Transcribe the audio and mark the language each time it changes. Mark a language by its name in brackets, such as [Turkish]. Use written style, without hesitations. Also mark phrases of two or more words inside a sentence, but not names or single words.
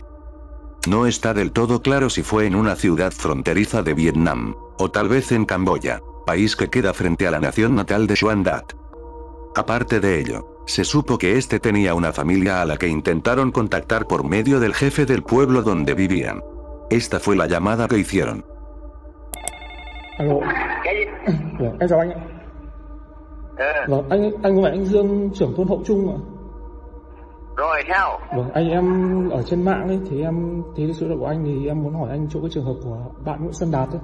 [Spanish] No está del todo claro si fue en una ciudad fronteriza de Vietnam, o tal vez en Camboya, país que queda frente a la nación natal de Xuan Dat. Aparte de ello, se supo que este tenía una familia a la que intentaron contactar por medio del jefe del pueblo donde vivían. Esta fue la llamada que hicieron. [Vietnamese] Alo. Vâng, em chào anh ạ. Vâng, anh có phải anh Dương, trưởng thôn Hậu Trung ạ? Rồi sao? Vâng, em ở trên mạng ấy, thì em thấy số điện của anh thì em muốn hỏi anh chỗ cái trường hợp của bạn Nguyễn Xuân Đạt ấy.